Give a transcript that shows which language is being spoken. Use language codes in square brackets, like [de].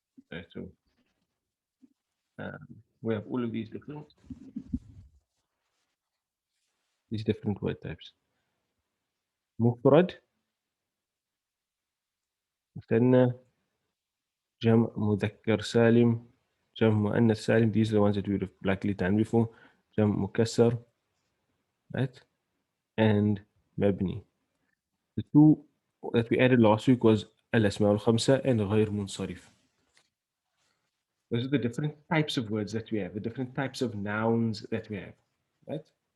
[en] Right, so we have all of these different word types. [ar] مفرد, مثنى, جمع مذكر سالم, جمع مؤنث سالم. [en] These are the ones that we would have likely done before. [ar] جمع مكسر, [en] right? And مبني. The two that we added last week was الأسماء الخمسة and غير منصرف. Those are the different types of words that we have, the different types of nouns that we have, right?